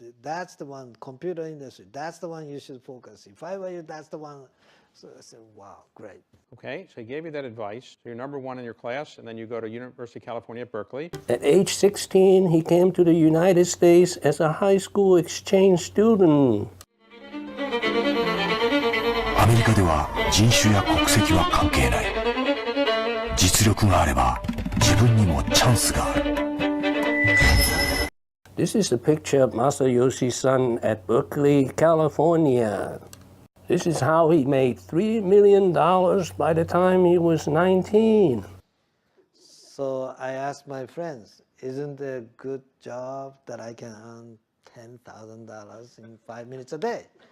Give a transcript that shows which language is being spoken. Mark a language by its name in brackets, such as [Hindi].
[English] That's the one, computer industry, that's the one you should focus. If I were you, that's the one. So I said, wow, great. Okay, so he gave you that advice. So you're number 1 in your class, and then you go to University of California at Berkeley. At age 16, he came to the United States as a high school exchange student. [Japanese] アメリカでは人種や国籍は関係ない。実力があれば自分にもチャンスがある。 [English] This is a picture of Masayoshi Son at Berkeley, California. This is how he made $3 million by the time he was 19. So I asked my friends, isn't it a good job that I can earn $10,000 in 5 minutes a day?